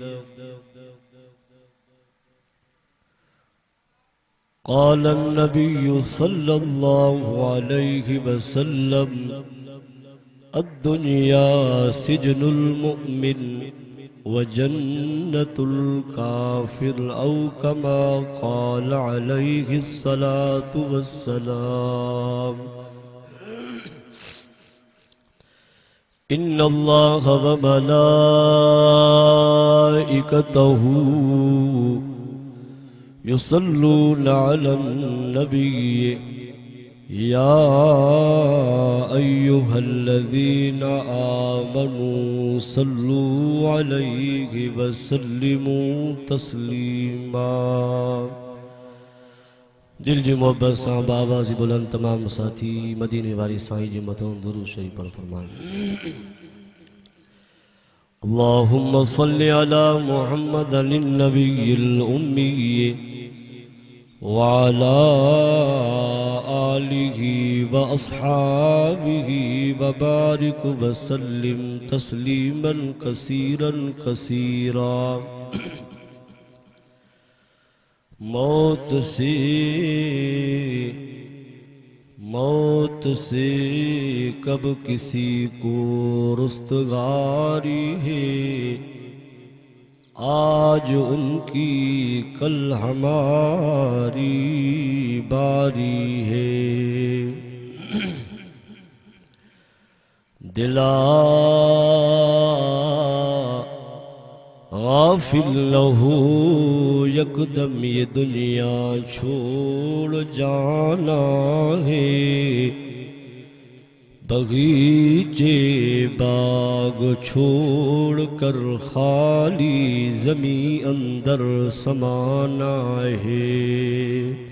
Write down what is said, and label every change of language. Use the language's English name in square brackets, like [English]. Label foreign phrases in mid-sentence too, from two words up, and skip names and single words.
[Arabic] قال النبي صلى الله عليه وسلم الدنيا سجن المؤمن وجنة الكافر أو كما قال عليه الصلاة والسلام. إن الله وملائكته يصلون على النبي يا أيها الذين آمنوا صلوا عليه وسلموا تسليما. [Sindhi] दिल जी मोहब्बत सां बाबा जी बुलंद तमाम साथी मदीने वारी साईं जी मथों दुरूद शरीफ पर फरमाए। [Arabic] اللهم صل على محمد النبي الأمي وعلى آله وأصحابه وبارك وسلم تسليما كثيرا كثيرا. [Urdu] موت سے کب کسی کو رستگاری ہے، آج ان کی کل ہماری باری ہے. دلا غافل لہو یکدم یہ دنیا چھوڑ جانا ہے، بغیچے باغ چھوڑ کر خالی زمیں اندر سمانا ہے.